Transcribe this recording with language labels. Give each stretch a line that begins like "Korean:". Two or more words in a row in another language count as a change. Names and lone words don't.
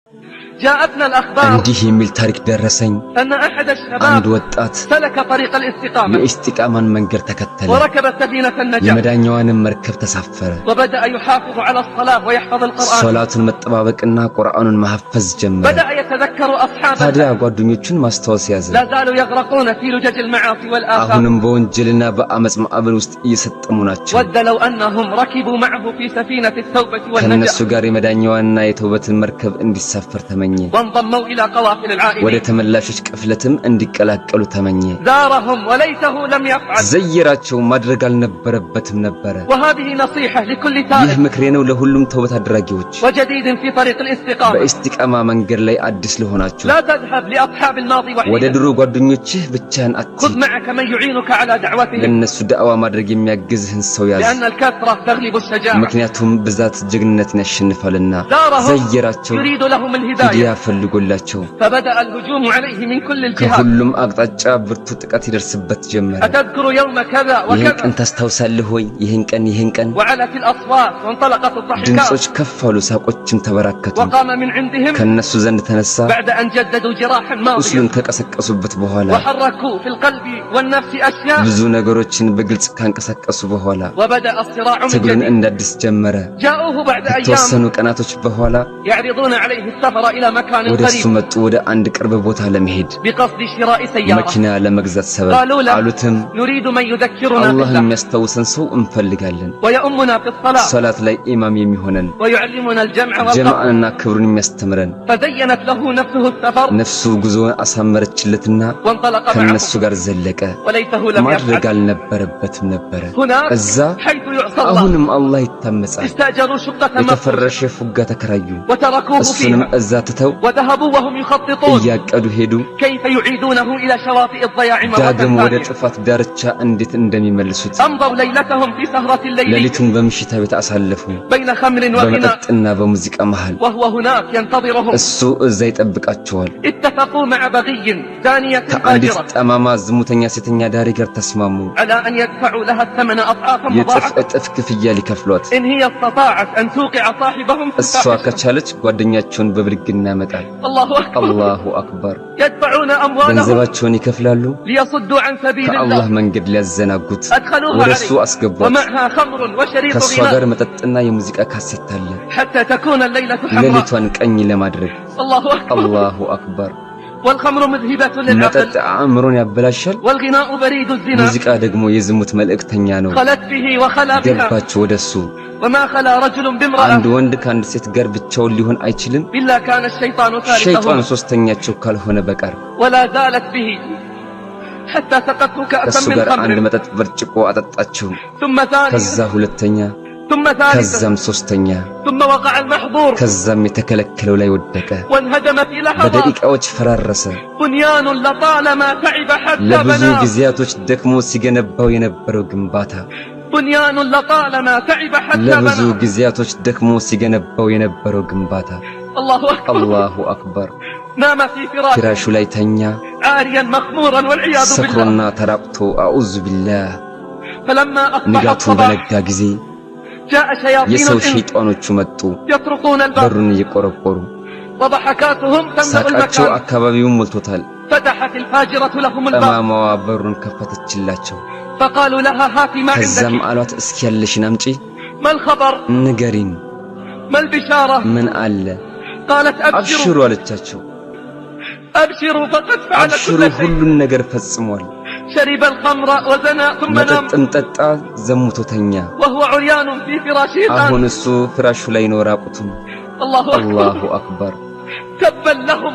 Arabic: جاءتنا الأخبار
Amharic: እንዲህ የሚል ታሪክ ደረሰኝ
Arabic: أن أحد الشباب
Amharic: አንድ ወጣት
Arabic: سلك طريق الاستقامة
Amharic: የኢስቲቃማን መንገድ ተከተለ
Arabic: وركب سفينة النجاة
Amharic: የመዳኛዋንም መርከብ ተሳፈረ
Arabic: وبدأ يحافظ على الصلاة ويحفظ القرآن
Amharic: ሶላቱን መጠባበቅና ቁርአኑን ማሐፈዝ ጀመረ
Arabic: بدأ يتذكر أصحابه
Amharic: ታዲያ ጓደኞቹን ማስተዋወስ ያዘ
Arabic: لا زالوا يغرقون في لجج المعاصي والآثام
Amharic: አሁንም በወንጀልና በአመጽ ማዕበል ውስጥ እየሰጠሙ ናቸው
Arabic: ود لو أنهم ركبوا معه في سفينة التوبة
Amharic: ከነሱ
Arabic: والنجاة
Amharic: ጋር የመዳኛዋና የተውበትን መርከብ እንዲሳፈር ተመኘ
Arabic: وانضموا إلى قوافل
Amharic: ወደ
Arabic: العائلين
Amharic: ተመላሾች ቅፍለትም እንዲቀላቀሉ ተመኘ
Arabic: زارهم وليته لم يفعل
Amharic: ዘየራቸው ማድረግ አልነበረበትም ነበር
Arabic: وهذه نصيحة لكل
Amharic: ይህ
Arabic: تائب
Amharic: ምክሬ ነው ለሁሉም ተውበት አድራጊዎች
Arabic: وجديد في طريق الاستقامة
Amharic: በኢስቲቃማ መንገድ ላይ አዲስ ለሆናችሁ
Arabic: لا تذهب لأصحاب الماضي
Amharic: ወደ
Arabic: وحيدا
Amharic: ድሮ ጓደኞችህ ብቻህን
Arabic: خذ
Amharic: አትሂድ
Arabic: معك من يعينك على دعوتهم
Amharic: ለነሱ ዳዕዋ ማድረግ የሚያግዝህን ሰው ያዝ
Arabic: لأن الكثرة تغلب الشجاعة
Amharic: ምክንያቱም ብዛት ጀግንነትን ያሸንፋልና
Arabic: زارهم
Amharic: ዘየራቸው
Arabic: يريد لهم
Amharic: ሂዳያ
Arabic: الهداية
Amharic: ፈልጎላቸው
Arabic: فبدأ الهجوم عليه من كل الجهات
Amharic: ከሁሉም አቅጣጫ ብርቱ ጥቃት ይደርስበት ጀመረ
Arabic: أتذكر يوم كذا
Amharic: ይህን
Arabic: وكذا
Amharic: ቀን ታስታውሳለህ ወይ ይህን ቀን
Arabic: وعلت الأصوات وانطلقت الضحكات
Amharic: ድምጾች ከፍ አሉ ሳቆችም ተበራከቱ
Arabic: وقام من عندهم
Amharic: ከነሱ ዘንድ ተነሳ
Arabic: بعد أن جددوا جراحا
Amharic: ቁስሉን
Arabic: ماضيا
Amharic: ከቀሰቀሱበት በኋላ
Arabic: وحركوا في القلب والنفس أشياء
Amharic: ብዙ ነገሮችን በግልጽ ካንቀሳቀሱ በኋላ
Arabic: وبدأ الصراع من
Amharic: ትግሉን
Arabic: جديد
Amharic: እንዳዲስ ጀመረ
Arabic: جاءوه بعد
Amharic: ከተወሰኑ
Arabic: أيام
Amharic: ቀናቶች በኋላ
Arabic: يعرضون عليه السفر إلى مكان
Amharic: ወደሱ
Arabic: قريب
Amharic: መጡ ወደ አንድ ቅርብ ቦታ ለመሄድ
Arabic: بقصد شراء سيارة
Amharic: መኪና ለመግዛት ሰበብ
Arabic: قالوا له
Amharic: አሉትም
Arabic: نريد من يذكرنا
Amharic: አላህን
Arabic: بالله
Amharic: የሚያስታውሰን ሰው እንፈልጋለን
Arabic: ويؤمنا في الصلاة
Amharic: ሶላት ላይ ኢማም የሚሆነን
Arabic: ويعلمنا الجمع والقصد
Amharic: ጀማዓንና ክብሩን የሚያስተምረን
Arabic: فزينت له نفسه السفر
Amharic: ነፍሱ ጉዞውን አሳመረችለትና
Arabic: وانطلق
Amharic: ከነሱ
Arabic: معه
Amharic: ጋር ዘለቀ
Arabic: وليته لم
Amharic: ማድረግ
Arabic: يفعل
Amharic: አልነበረበትም ነበር
Arabic: هناك
Amharic: እዛ
Arabic: حيث يعصى الله
Amharic: አሁንም አላህ ይታመጻል
Arabic: استأجروا شقة مخصوصة
Amharic: የተፈረሸ ፉጋ ተከራዩ
Arabic: وتركوه
Amharic: እሱንም
Arabic: فيها
Amharic: እዛ ትተው
Arabic: وذهبوا وهم يخططون
Amharic: እያቀዱ ሄዱ
Arabic: كيف يعيدونه إلى شواطئ الضياع مرة
Amharic: ዳግም ወደ
Arabic: ثانية
Amharic: ጥፋት ዳርቻ እንዴት እንደሚመልሱት
Arabic: أمضوا ليلتهم في سهرة الليل
Amharic: ሌሊቱን በምሽታ ቤት አሳለፉ
Arabic: بين خمر وغناء
Amharic: በመጠጥና በሙዚቃ መሃል
Arabic: وهو هناك ينتظرهم
Amharic: እሱ እዛ ይጠብቃቸዋል
Arabic: اتفقوا مع بغي دانية
Amharic: ከአንዲት
Arabic: فاجرة
Amharic: ጠማማ ዝሙተኛ ሴተኛ ዳሪ ጋር ተስማሙ
Arabic: على أن يدفعوا لها الثمن أضعافا
Amharic: የጥፍ
Arabic: مضاعفة
Amharic: እጥፍ ክፍያ ሊከፍሏት
Arabic: إن هي استطاعت أن توقع صاحبهم في
Amharic: እሷ
Arabic: الفاحشة
Amharic: ከቻለች ጓደኛቸውን በብልግና ያመጣል
Arabic: الله أكبر الله أكبر يدفعون أموالهم
Amharic: ገንዘባቸውን ይከፍላሉ
Arabic: ليصدوا عن سبيل
Amharic: ከአላህ
Arabic: الله
Amharic: መንገድ ሊያዘናጉት
Arabic: أدخلوها
Amharic: ወደሱ
Arabic: عليه
Amharic: አስገቧት
Arabic: ومعها خمر وشريط
Amharic: ከሷ
Arabic: غناء
Amharic: ጋር መጠጥና የሙዚቃ ካሴት አለ
Arabic: حتى تكون الليلة حمراء
Amharic: ሌሊቷን ቀኝ ለማድረግ
Arabic: الله أكبر الله أكبر والخمر مذهبة
Amharic: መጠጥ
Arabic: للعقل
Amharic: አእምሮን ያበላሻል
Arabic: والغناء بريد الزنا
Amharic: ሙዚቃ ደግሞ የዝሙት መልእክተኛ ነው
Arabic: خلت به وخلا بها
Amharic: ገባች ወደሱ
Arabic: وما خلا رجل
Amharic: አንድ
Arabic: بامرأة
Amharic: ወንድ ከአንድ ሴት ጋር ብቻውን ሊሆን አይችልም
Arabic: إلا كان الشيطان
Amharic: ሸይጣን
Arabic: ثالثهما
Amharic: ሶስተኛቸው ካልሆነ በቀር
Arabic: ولا زالت به حتى سقته كأسا
Amharic: ከሱ
Arabic: من
Amharic: ጋር አንድ
Arabic: خمر
Amharic: መጠጥ ብርጭቆ አጠጣችው
Arabic: ثم
Amharic: ከዛ
Arabic: ثالث
Amharic: ሁለተኛ
Arabic: ثم ثالث
Amharic: ከዛም ሶስተኛ
Arabic: ثم وقع المحظور
Amharic: ከዛም የተከለከለው ላይ ወደቀ
Arabic: وانهدم في لحظات
Amharic: በደቂቃዎች ፈራረሰ
Arabic: بنيان لطالما تعب حتى
Amharic: ለብዙ
Arabic: بناه
Amharic: ጊዜያቶች ደክሞ ሲገነባው የነበረው ግንባታ
Arabic: بنيان لطالما تعب حتى
Amharic: ለብዙ
Arabic: بناه
Amharic: ጊዜያቶች ደክሞ ሲገነባው የነበረው ግንባታ
Arabic: الله أكبر الله أكبር نام في فراشه
Amharic: ፍራሹ ላይ ተኛ
Arabic: عاريا مخمورا والعياذ بالله
Amharic: ሰክሮና ተራቅቶ
Arabic: أعوذ بالله فلما أصبح
Amharic: ንጋቱን
Arabic: الصباح
Amharic: በነጋ ጊዜ
Arabic: جاء شياطين
Amharic: የሰው
Arabic: الإنس
Amharic: ሸይጣኖቹ መጡ
Arabic: يطرقون الباب
Amharic: በሩን እየቆረቆሩ
Arabic: وضحكاتهم تملأ
Amharic: ሳቃቸው
Arabic: المكان
Amharic: አካባቢውን ሞልቶታል
Arabic: فتحت الفاجرة لهم الباب
Amharic: ጠማማዋ በሩን ከፈተችላቸው
Arabic: فقالوا لها هاتي ما
Amharic: ከዛም
Arabic: عندك
Amharic: አሏት እስኪ ያለሽን አምጪ
Arabic: ما الخبر
Amharic: ንገሪን
Arabic: ما البشارة
Amharic: ምን አለ
Arabic: قالت አብሽሩ أبشروا
Amharic: አለቻቸው
Arabic: أبشروا فقد فعل አብሽሩ كل شيء
Amharic: ሁሉን ነገር ፈጽሟል
Arabic: شرب الخمر وزنى ثم نام
Amharic: መጠጥም ጠጣ ዘሙቶተኛ
Arabic: وهو عريان في فراشه
Amharic: አሁን
Arabic: الآن
Amharic: እሱ ፍራሹ ላይ ነው ራቁቱም
Arabic: الله አላሁ أكبر አክበር تبا لهم